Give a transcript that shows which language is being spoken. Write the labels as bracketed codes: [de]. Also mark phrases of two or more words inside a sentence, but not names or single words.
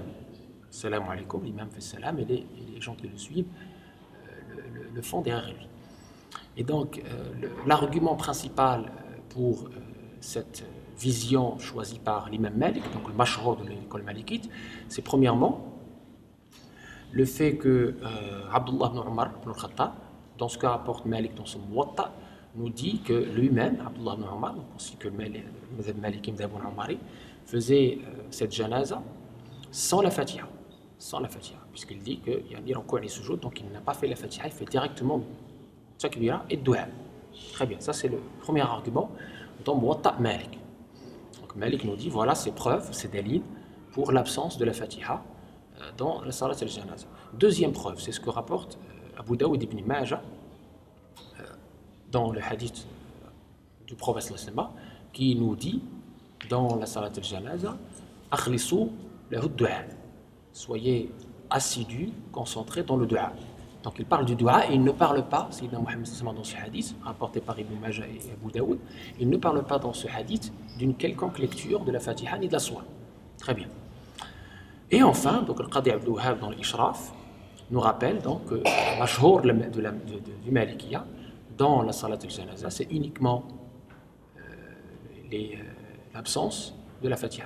[ar] سلام عليكم, [fr] l'imam fait salam et les gens qui le suivent le font derrière lui. Et donc, l'argument principal pour cette vision choisie par l'imam Malik, donc le mashhur de l'école malikite, c'est premièrement le fait que Abdullah ibn Umar ibn al-Khattab, dans ce que rapporte Malik dans son Muwatta, nous dit que lui-même, Abdullah ibn Umar, ainsi que le [ar] مذهب مالكي [fr] ibn Umari, faisait cette janaza sans la Fatiha. Sans la Fatiha, puisqu'il dit qu'il y a ni ruku' ni sujoud, donc il n'a pas fait la Fatiha, il fait directement takbira et dua. Très bien, ça c'est le premier argument dans Muwatta Malik. Donc Malik nous dit voilà, c'est preuve, c'est dalil pour l'absence de la Fatiha dans la [ar] صلاة الجنازة. [fr] Deuxième preuve, c'est ce que rapporte Abu Dawud ibn Majah dans le hadith du prophète sallallahu qui nous dit dans la [ar] صلاة الجنازة أخلصوا له دعاء. [fr] Soyez assidus, concentrés dans le dua. Donc il parle du dua et il ne parle pas, Sayyidina Muhammad dans ce hadith, rapporté par Ibn Majah et Abu Daoud, il ne parle pas dans ce hadith d'une quelconque lecture de la Fatiha ni de la Sourate. Très bien. Et enfin, donc le Qadi Abdul Wahhab dans l'Ishraf nous rappelle donc que le mashhur du Malikiya dans la [ar] صلاة الجنازة, [fr] c'est uniquement l'absence de la Fatiha.